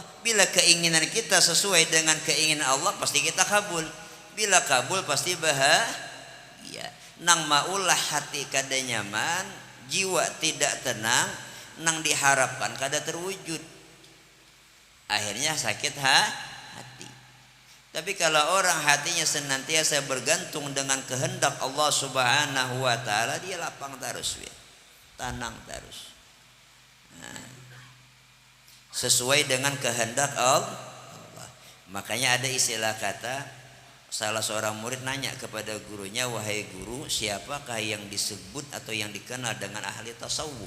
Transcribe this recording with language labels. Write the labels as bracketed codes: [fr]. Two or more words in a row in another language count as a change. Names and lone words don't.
[id] Bila keinginan kita sesuai dengan keinginan Allah pasti kita kabul. Bila kabul pasti bahagia. [bjn] Nang maulah hati kada nyaman, jiwa tidak tenang, nang diharapkan kada terwujud. [id] Akhirnya sakit hati. Tapi kalau orang hatinya senantiasa bergantung dengan kehendak Allah [ar] سبحانه وتعالى, [id] dia lapang terus, tenang terus. Nah, sesuai dengan kehendak Allah. Makanya ada istilah kata, salah seorang murid nanya kepada gurunya, wahai guru, siapakah yang disebut atau yang dikenal dengan ahli tasawuf?